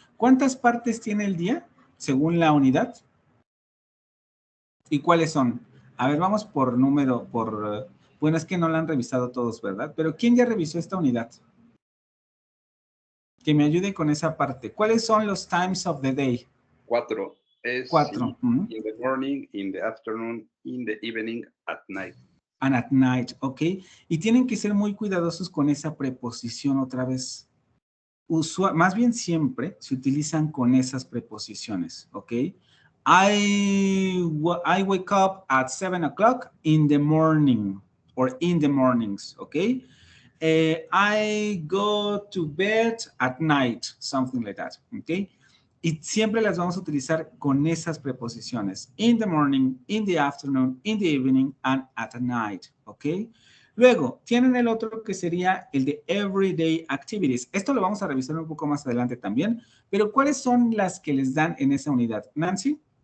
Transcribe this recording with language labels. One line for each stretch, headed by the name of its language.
Spanish: ¿Cuántas partes tiene el día según la unidad? ¿Y cuáles son? A ver, vamos por número, bueno, es que no la han revisado todos, ¿verdad? Pero ¿quién ya revisó esta unidad? Que me ayude con esa parte. ¿Cuáles son los
English: times of the day? 4. Es 4. In the morning, in the afternoon, in the evening, at night. And at night, ¿ok?
Spanish: Y tienen que ser muy cuidadosos con esa preposición otra vez. Más bien siempre se utilizan con esas preposiciones, ¿ok?
English: I wake up at 7 o'clock in the morning or in the mornings, ¿ok? I go to bed at night, something like that, ¿ok?
Spanish: Y siempre las vamos a utilizar con esas preposiciones.
English: In the morning, in the afternoon, in the evening, and at night, ¿ok?
Spanish: Luego, tienen el otro que sería el de
English: everyday activities.
Spanish: Esto lo vamos a revisar un poco más adelante también, pero ¿cuáles son las que les dan en esa unidad? Nancy.